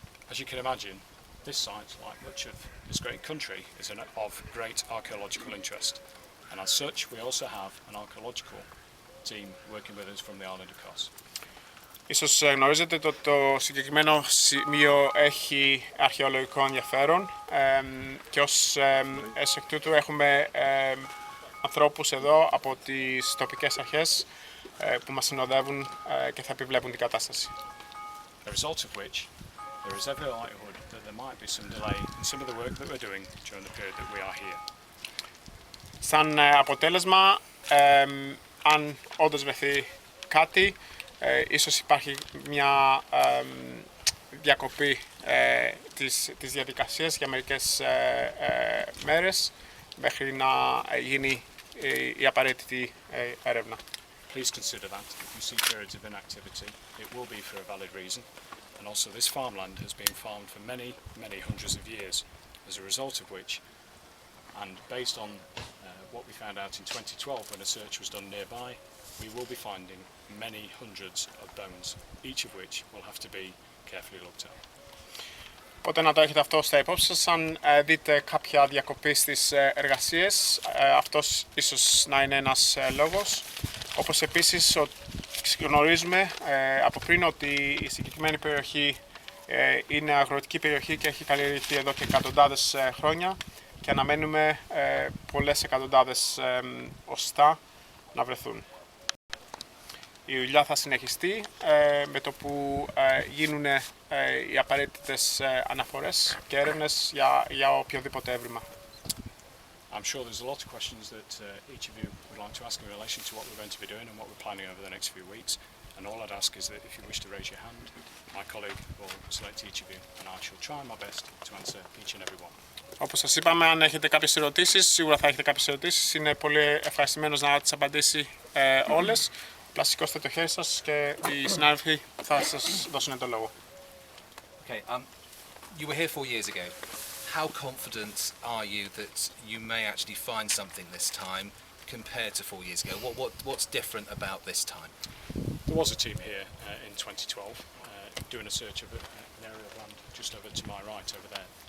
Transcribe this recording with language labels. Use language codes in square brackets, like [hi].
[en] As you can imagine, this site, like much of this great country, is of great archaeological interest. And as such, we also have an archaeological team working with us from the island of Kos. [el] Ίσως γνωρίζετε ότι το συγκεκριμένο σημείο έχει αρχαιολογικό ενδιαφέρον και ως εκ τούτου έχουμε ανθρώπους εδώ από τις τοπικές αρχές που μας συνοδεύουν και θα επιβλέπουν την κατάσταση. [en] A result of which, there is every likelihood that there might be some delay in some of the work that we're doing during the period that we are here. [el] Σαν αποτέλεσμα, αν όντως βρεθεί κάτι, ίσως υπάρχει μια διακοπή της διαδικασίας για μερικές μέρες μέχρι να γίνει η απαραίτητη έρευνα. [en] Please consider that if you see periods of inactivity, it will be for a valid reason. And also this farmland has been farmed for many, many hundreds of years, as a result of which, and based on what we found out in 2012 when a search was done nearby, we will be finding many hundreds of bones, each of which will have to be carefully looked at. [el] Οπότε να το έχετε αυτό στα υπόψη σας, αν δείτε κάποια διακοπή στις εργασίες, αυτός ίσως να είναι ένας λόγος. Όπως επίσης γνωρίζουμε από πριν ότι η συγκεκριμένη περιοχή είναι αγροτική περιοχή και έχει καλλιεργηθεί εδώ και εκατοντάδες χρόνια και αναμένουμε πολλές εκατοντάδες οστά να βρεθούν. Η δουλειά θα συνεχιστεί με το που γίνουν οι απαραίτητες αναφορές και έρευνες για οποιοδήποτε έβριμα. [en] I'm sure there's a lot of questions that each of you would like to ask in relation to what we're going to be doing and what we're planning over the next few weeks. And all I'd ask is that if you wish to raise your hand, my colleague will select each of you and I shall try my best to answer each and every one. [el] Όπως σας είπαμε, αν έχετε κάποιες ερωτήσεις, σίγουρα θα έχετε κάποιες ερωτήσεις. Είναι πολύ ευχαριστημένος να τις απαντήσει όλες. Απλά σηκώστε το χέρι σας και οι συνάδελφοι θα σας δώσουν το λόγο. [en] Okay, you were here 4 years ago. How confident are you that you may actually find something this time compared to 4 years ago? What's different about this time? There was a team here in 2012 doing a search of an area of land just over to my right over there.